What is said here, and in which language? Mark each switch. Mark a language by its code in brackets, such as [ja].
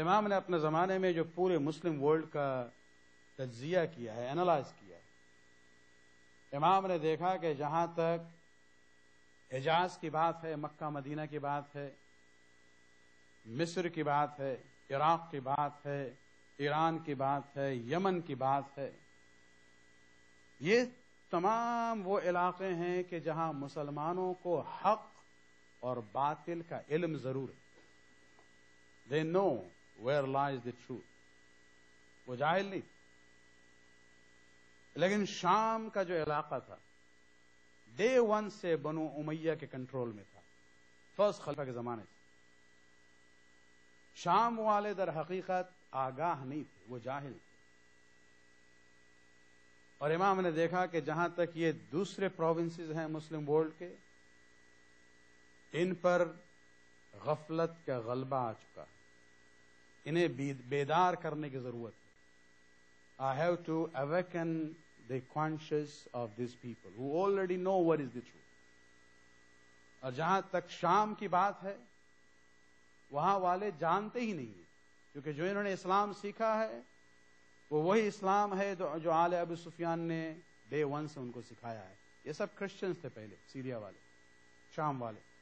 [ur] امام نے اپنے زمانے میں جو پورے مسلم ورلڈ کا تجزیہ کیا ہے، اینالائز کیا ہے، امام نے دیکھا کہ جہاں تک حجاز کی بات ہے، مکہ مدینہ کی بات ہے، مصر کی بات ہے، عراق کی بات ہے، ایران کی بات ہے، یمن کی بات ہے، یہ تمام وہ علاقے ہیں کہ جہاں مسلمانوں کو حق اور باطل کا علم ضرور ہے. [en] They know where lies the truth. [ur] وہ جاہل نہیں. لیکن شام کا جو علاقہ تھا ڈے ون سے بنو امیہ کے کنٹرول میں تھا، فرسٹ خلیفہ کے زمانے سے. شام والے در حقیقت آگاہ نہیں تھے، وہ جاہل تھے. اور امام نے دیکھا کہ جہاں تک یہ دوسرے پروونسز ہیں مسلم ورلڈ کے، ان پر غفلت کا غلبہ آ چکا ہے، انہیں بیدار کرنے کی ضرورت ہے. [en] I have to awaken the conscience of these people who already know what is the truth. [ur] اور جہاں تک شام کی بات ہے، وہاں والے جانتے ہی نہیں ہیں، کیونکہ جو انہوں نے اسلام سیکھا ہے وہ وہی اسلام ہے جو آل ابو سفیان نے ڈے ون سے ان کو سکھایا ہے. یہ سب کرسچنز تھے پہلے، سیریا والے، شام والے.